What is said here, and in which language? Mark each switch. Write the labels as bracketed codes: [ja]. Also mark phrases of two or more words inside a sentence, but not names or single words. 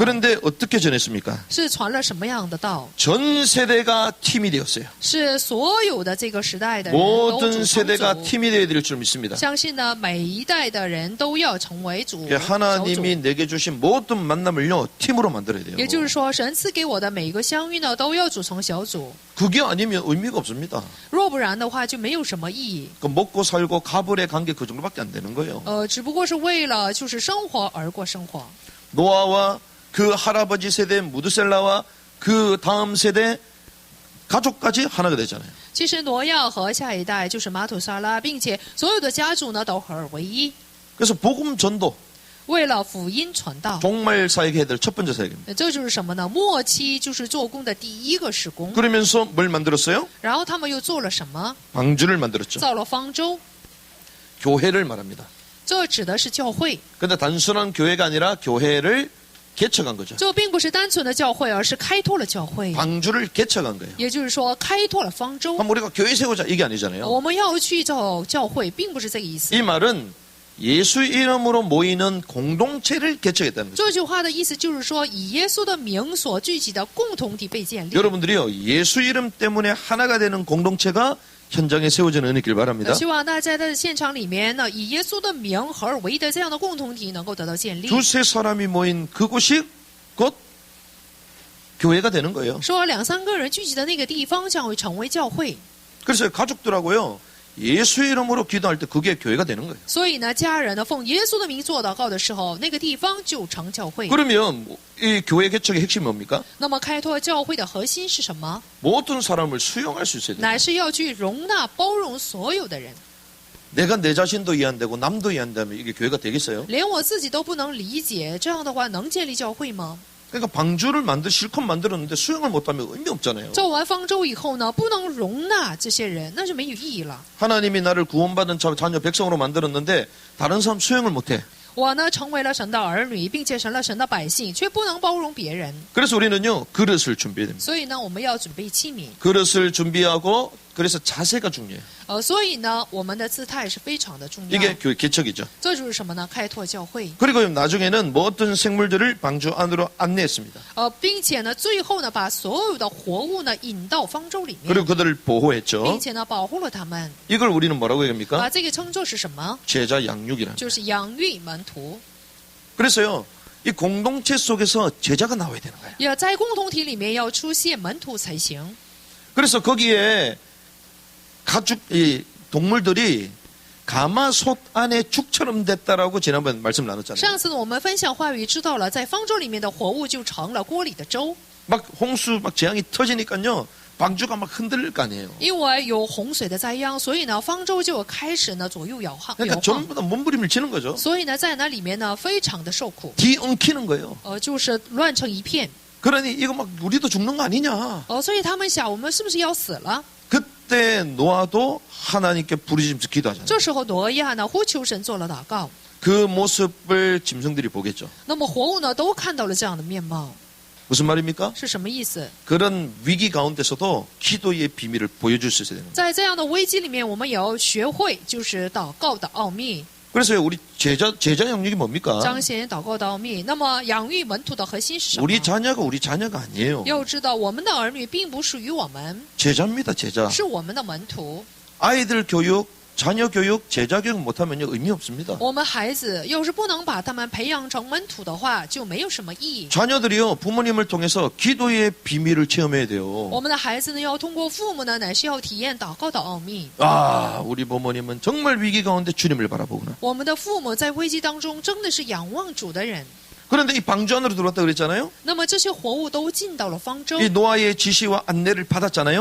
[ko] 그런데 어떻게 전했습니까? [zh] 是传了什么样的道？ [ko] 전 세대가 팀이 되었어요. [zh] 是所有的这个时代的人都 [ko] 모든 [zh] 组成 [ko] 세대가 [zh] 组。 [ko] 팀이 되어야 될 줄 믿습니다. [zh] 相信呢，每一代的人都要成为主。 [ko] 하나님이 내게 주신 모든 만남을요 팀으로 만들어야 돼요. [zh] 也就是说，神赐给我的每一个相遇呢，都要组成小组。 [ko] 그게 아니면 의미가 없습니다. [zh] 若不然的话，就没有什么意义。 [ko] 그 먹고 살고 가불의 관계 그 정도밖에 안 되는 거예요. [zh] 只不过是为了就是生活而过生活。 [ko] 노아와 그 할아버지 세대 무드셀라와 그 다음 세대 가족까지 하나가 되잖아요. [zh] 其实挪亚和下一代就是马土沙拉，并且所有的家族呢都合而为一， [ko] 그래서 복음 전도 [zh] 为了福音传道。 [ko] 종말 사역에 해야 될 첫 번째 사역입니다. [zh] 这就是什么呢？末期就是做工的第一个施工。 [ko] 그러면서 뭘 만들었어요? [zh] 然后他们又做了什么？ [ko] 방주를 만들었죠. [zh] 造了方舟。 [ko] 교회를 말합니다. [zh] 这指的是教会， [ko] 근데 단순한 교회가 아니라 교회를 개척한 거죠. [zh] 这并不是单纯的教会，而是开拓了教会。 [ko] 방주를 개척한 거예요. [zh] 也就是说，开拓了方舟。 [ko] 그럼 우리가 교회 세우자 이게 아니잖아요. [zh] 我们要去造教会，并不是这个意思。 [ko] 이 말은 예수 이름으로 모이는 공동체를 개척했다는 거죠. [zh] 这句话的意思就是说，以耶稣的名所聚集的共同体被建立。 [ko] 여러분들이요 예수 이름 때문에 하나가 되는 공동체가 현장에 세워지는 은혜길 바랍니다. [zh] 希望大家在现场里面呢，以耶稣的名合而为一的这样的共同体能够得到建立。 [ko] 두세 사람이 모인 그곳이 곧 교회가 되는 거예요. [zh] 说两三个人聚集的那个地方将会成为教会。 [ko] 그래서 가족들하고요 예수 이름으로 기도할 때 그게 교회가 되는 거예요. [zh] 所以呢，家人呢奉耶稣的名做祷告的时候，那个地方就成教会。 [ko] 그러면 이 교회 개척의 핵심이 뭡니까? [zh] 那么开拓教会的核心是什么？ [ko] 모든 사람을 수용할 수 있어야 돼요. [zh] 乃是要去容纳、包容所有的人。 [ko] 내가 내 자신도 이해 안 되고 남도 이해 안 되면 이게 교회가 되겠어요? [zh] 连我自己都不能理解，这样的话能建立教会吗？ [ko] 그러니까 방주를 실컷 만들었는데 수용을 못하면 의미 없잖아요. [zh] 造完方舟以后呢，不能容纳这些人，那就没有意义了。 [ko] 하나님이 나를 구원받은 자녀 백성으로 만들었는데 다른 사람 수용을 못해. [zh] 我呢成为了神的儿女，并且成了神的百姓，却不能包容别人。 [ko] 그래서 우리는요 그릇을 준비해야 됩니다. [zh] 所以呢，我们要准备器皿。 [ko] 그릇을 준비하고 그래서 자세가 중요해요. [zh] 所以呢，我们的姿态是非常的重要。 [ko] 이게 교회 개척이죠. [zh] 这就是什么呢？开拓教会。 [ko] 그리고 나중에는 모든 생물들을 방주 안으로 안내했습니다. [zh] 并且呢，最后呢，把所有的活物呢引到方舟里面， [ko] 그리고 그들을 보호했죠. [zh] 并且呢，保护了他们。 [ko] 이걸 우리는 뭐라고 얘기합니까? [zh] 这个称作是什么？ [ko] 제자 양육이라는 [zh] 就是养育门徒。 [ko] 그래서요 이 공동체 속에서 제자가 나와야 되는 거예요. [zh] 要在共同体里面要出现门徒才行。 [ko] 그래서 거기에 가축 이 동물들이 가마솥 안에 죽처럼 됐다라고 지난번 말씀 나눴잖아요. [zh] 上次呢，我们分享话语，知道了在方舟里面的活物就成了锅里的粥， [ko] 막 홍수 막 재앙이 터지니까요. 방주가 막 흔들릴 거 아니에요. [zh] 因为有洪水的灾殃，所以呢，方舟就开始呢左右摇晃。 [ko] 그러니까 전부 다 몸부림을 치는 거죠. [zh] 所以呢，在那里面呢，非常的受苦， [ko] 뒤엉키는 거예요. [zh] 就是乱成一片。 [ko] 그러니 이거 막 우리도 죽는 거 아니냐. [zh] 所以他们想，我们是不是要死了？ [ko] 그때 노아도 하나님께 부르짖으면서 기도하잖아요. [zh] 这时候挪亚呢呼求神做了祷告， [ko] 그 모습을 짐승들이 보겠죠. [zh] 那么活物呢都看到了这样的面貌， [ko] 무슨 말입니까? [zh] 是什么意思？ [ko] 그런 위기 가운데서도 기도의 비밀을 보여줄 수 있어야 되는 거예요. [zh] 在这样的危机里面，我们也要学会就是祷告的奥秘， [ko] 그래서 우리 제자 영역이 뭡니까? [zh] 彰显祷告的奥秘。那么养育门徒的核心是什么？ [ko] 우리 자녀가 아니에요. [zh] 要知道，我们的儿女并不属于我们， [ko] 제자입니다, 제자. [zh] 是我们的门徒。 [ko] 아이들 교육, 자녀 교육, 제자 교육 못하면요 의미 없습니다. [zh] 我们孩子要是不能把他们培养成门徒的话，就没有什么意义。 [ko] 자녀들이요 부모님을 통해서 기도의 비밀을 체험해야 [zh] 我 [ko] 돼요. [zh] 们的孩子呢，要通过父母呢，乃是要体验祷告的奥秘。 [ko] 아, 우리 부모님은 정말 위기 가운데 주님을 바라보구나. [zh] 我们的父母在危机当中真的是仰望主的人。 [ko] 그런데 이 방주 안으로 들어왔다 그랬잖아요. [zh] 那么这些活物都进到了方舟， [ko] 이 노아의 지시와 안내를 받았잖아요.